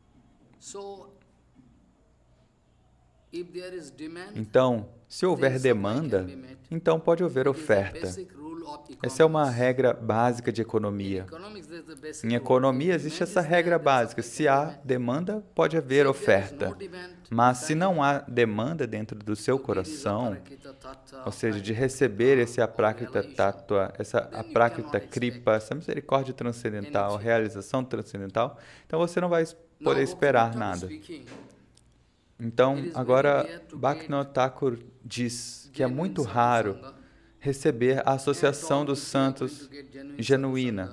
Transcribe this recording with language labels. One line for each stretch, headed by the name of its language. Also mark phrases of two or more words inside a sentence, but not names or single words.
Portuguese: Então, se houver demanda, então pode haver oferta. Essa é uma regra básica de economia. Em economia existe essa regra básica. Se há demanda, pode haver oferta. Mas se não há demanda dentro do seu coração, ou seja, de receber esse
Sanskrit: अप्राकृत तत्त्व,
Portuguese: essa
Sanskrit: अप्राकृत कृपा,
Portuguese: essa misericórdia transcendental, realização transcendental, então você não vai poder esperar nada. Então, agora, Bhaktivinoda Thakur diz que é muito raro receber a associação dos santos genuína.